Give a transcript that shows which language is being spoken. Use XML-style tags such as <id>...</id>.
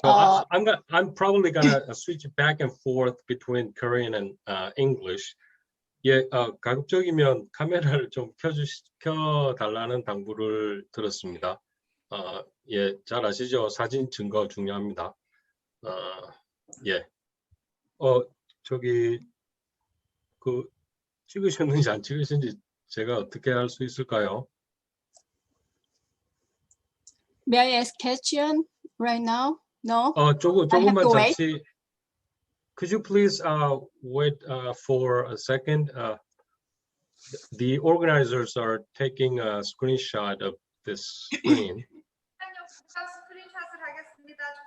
<en>So I'm probably gonna switch back and forth between Korean and English.</en> <ko>예, 가급적이면 카메라를 좀 켜달라는 당부를 들었습니다. 예, 잘 아시죠? 사진 증거 중요합니다. 예. 저기 찍으셨는지 안 찍으셨는지 제가 어떻게 할 수 있을까요?</ko> <en>May I ask question right now? No?</en> <ko>조금만 잠시.</ko> <en>Could you please wait for a second? The organizers are taking a screenshot of this screen.</en> <ko>스크린샷을 하겠습니다.</ko>